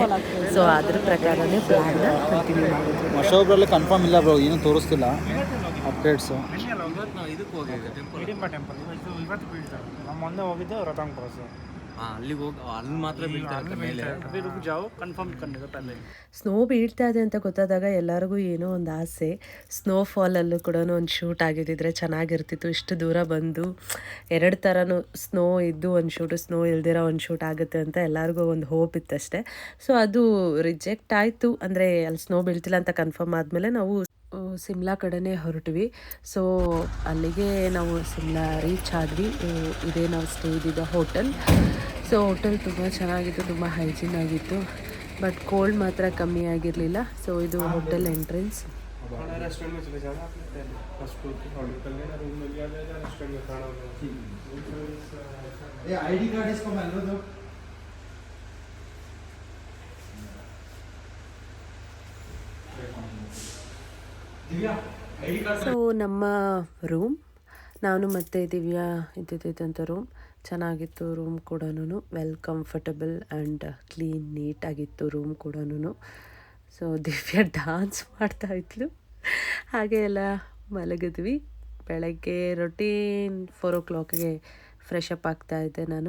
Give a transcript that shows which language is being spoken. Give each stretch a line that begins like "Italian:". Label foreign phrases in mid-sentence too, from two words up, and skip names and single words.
Kannada: ಸೊ ಅದ್ರ ಪ್ರಕಾರನೇ ಪ್ಲಾನ್ನ ಕಂಟಿನ್ಯೂ ಮಾಡಿದ್ವಿ. ಮಶೋಬ್ರಲ್ಲಿ ಕನ್ಫರ್ಮ್ ಇಲ್ಲ ಬ್ರೋ, ಏನೂ ತೋರಿಸ್ತಿಲ್ಲ. ರೇಟ್ಸು ಇವತ್ತು ನಾವು ಇದಕ್ಕೆ ಹೋಗಿದ್ದೆ ಟೆಂಪಲ್ ಹಿಡಿಂಬ ಟೆಂಪಲ್ ಇವತ್ತು ಬೀಳ್ತಾರೆ. ನಮ್ಮ ಮುಂದೆ ಹೋಗಿದ್ದು ರತಂಗ್ ಕ್ರಾಸು. ಅಲ್ಲಿಗೆ ಹೋಗಿ ಅಲ್ಲಿ ಮಾತ್ರ ಬೀಳ್ತಾರೆ ಮೇಲೆ.
Hindi: अभी रुक जाओ ಕನ್ಫರ್ಮ್ करने का पहले.
Kannada: ಸ್ನೋ ಬೀಳ್ತಾ ಇದೆ ಅಂತ ಗೊತ್ತಾದಾಗ ಎಲ್ಲರಿಗೂ ಏನೋ ಒಂದು ಆಸೆ, ಸ್ನೋಫಾಲಲ್ಲೂ ಕೂಡ ಒಂದು ಶೂಟ್ ಆಗಿದ್ದಿದ್ರೆ ಚೆನ್ನಾಗಿರ್ತಿತ್ತು. ಇಷ್ಟು ದೂರ ಬಂದು 2 ಥರನೂ ಸ್ನೋ ಇದ್ದು ಒಂದು ಶೂಟು, ಸ್ನೋ ಇಲ್ದಿರೋ ಒಂದು ಶೂಟ್ ಆಗುತ್ತೆ ಅಂತ ಎಲ್ಲರಿಗೂ ಒಂದು ಹೋಪ್ ಇತ್ತಷ್ಟೇ. ಸೊ ಅದು ರಿಜೆಕ್ಟ್ ಆಯಿತು. ಅಂದರೆ ಅಲ್ಲಿ ಸ್ನೋ ಬೀಳ್ತಿಲ್ಲ ಅಂತ ಕನ್ಫರ್ಮ್ ಆದಮೇಲೆ ನಾವು ಸಿಮ್ಲಾ ಕಡೆನೇ ಹೊರಟ್ವಿ. ಸೊ ಅಲ್ಲಿಗೆ ನಾವು ಸಿಮ್ಲಾ ರೀಚ್ ಆದ್ವಿ. ಇದೇ ನಾವು ಸ್ಟೇ ಇದ್ದಿದ್ದ ಹೋಟೆಲ್. ಸೊ ಹೋಟೆಲ್ ತುಂಬ ಚೆನ್ನಾಗಿತ್ತು, ತುಂಬ ಹೈಜೀನ್ ಆಗಿತ್ತು. ಬಟ್ ಕೋಲ್ಡ್ ಮಾತ್ರ ಕಮ್ಮಿ ಆಗಿರಲಿಲ್ಲ. ಸೊ ಇದು
English: hotel entrance.
Hindi: रेस्टोरेंट में चले जाना आपने पहले
English: first floor
Hindi: की होटल में रूम मिल गया जाएगा, रेस्टोरेंट में खाना होगा। ये
English: ID card
Hindi: इसको मान लो। दिव्या
English: ID card.
Kannada: ಸೊ ನಮ್ಮ ರೂಮ್, ನಾನು ಮತ್ತು ದಿವ್ಯಾ ಇದ್ದಿದ್ದಂಥ ರೂಮ್ ಚೆನ್ನಾಗಿತ್ತು. ರೂಮ್ ಕೂಡ
English: well comfortable and clean
Kannada: ನೀಟಾಗಿತ್ತು ರೂಮ್ ಕೂಡ. ಸೊ ದಿವ್ಯಾ ಡ್ಯಾನ್ಸ್ ಮಾಡ್ತಾಯಿದ್ಲು. ಹಾಗೆ ಎಲ್ಲ ಮಲಗಿದ್ವಿ. ಬೆಳಗ್ಗೆ ರೊಟೀನ್ 4 o'clockಗೆ
English: fresh up
Kannada: ಆಗ್ತಾಯಿದ್ದೆ ನಾನು.